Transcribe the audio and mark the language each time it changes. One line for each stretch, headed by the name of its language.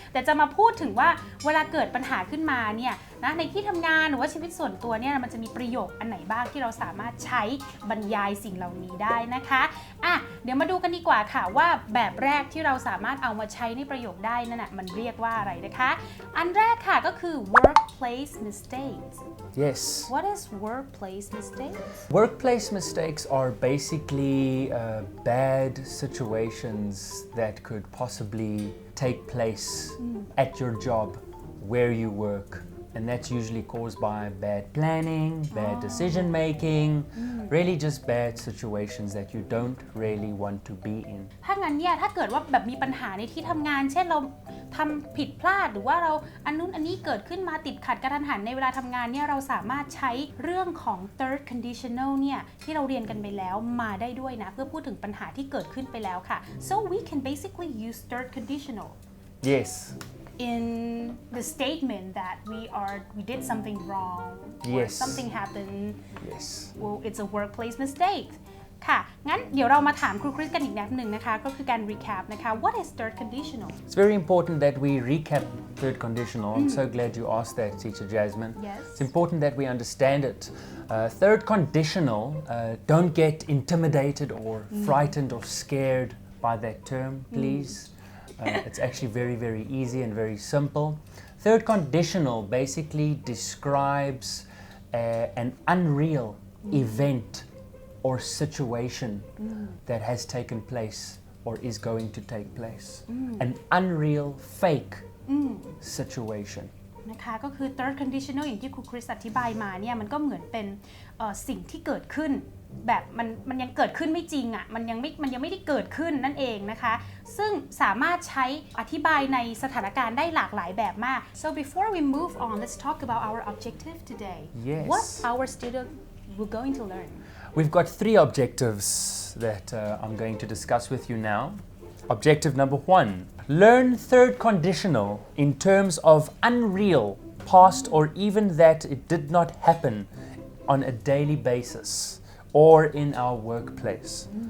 Thai: ะมาพูดถึงว่าเวลาเกิดปัญหาขึ้นมาเนี่ยนะในที่ทำงานหรือว่าชีวิตส่วนตัวเนี่ยมันจะมีประโยคอันไหนบ้างที่เราสามารถใช้บรรยายสิ่งเหล่านี้ได้นะคะอ่ะเดี๋ยวมาดูกันดีกว่าค่ะว่าแบบแรกที่เราสามารถเอามาใช้ในประโยคได้นั่นน่ะมันเรียกว่าอะไรนะคะอันแรกค่ะก็คือ workplace mistakes
English: Yes. What is workplace mistakes? Workplace mistakes are basically bad situations that could possibly take place at your job where you work. And that's usually caused by bad planning, bad decision making, really just bad situations that you don't really want to be in.
Thai: ถ้างั้นเนี่ยถ้าเกิดว่าแบบมีปัญหาในที่ทำงานเช่นเราทำผิดพลาดหรือว่าเราอันนู้นอันนี้เกิดขึ้นมาติดขัดกระทันหันในเวลาทำงานเนี่ยเราสามารถใช้เรื่องของ third conditional เนี่ยที่เราเรียนกันไปแล้วมาได้ด้วยนะเพื่อพูดถึงปัญหาที่เกิดขึ้นไปแล้วค่ะ
English: so we can basically use third conditional Yes.in the statement that we did something wrong or Yes. something happened Yes. well it's a workplace mistake
Thai: ค่ะงั้นเดี๋ยวเรามาถามครูคริสกันอีกนิดหนึ่งนะคะก็คือการ recap นะคะ
English: what is third conditional It's very important that we recap third conditional. I'm so glad you asked that, Teacher Jasmine. Yes. It's important that we understand it. Third conditional, don't get intimidated or frightened or scared by that term, please.It's actually very, very easy and very simple. Third conditional basically describes an unreal event or situation that has taken place or is going to take place. An unreal, fake situation.
Thai: นะคะก็คือ third conditional อย่างที่ครูคริสอธิบายมาเนี่ยมันก็เหมือนเป็นสิ่งที่เกิดขึ้นแบบมันยังเกิดขึ้นไม่จริงอ่ะมันยังไม่ได้เกิดขึ้นนั่นเองนะคะซึ่งสามารถใช้อธิบายในสถานการณ์ได้หลากหลายแบบมาก
English: so before we move on let's talk about our objective today Yes. what our student will going to learn We've got 3 objectives that I'm going to discuss with you now. Objective number 1, learn third conditional in terms of unreal, past or even that it did not happen on a daily basis or in our workplace.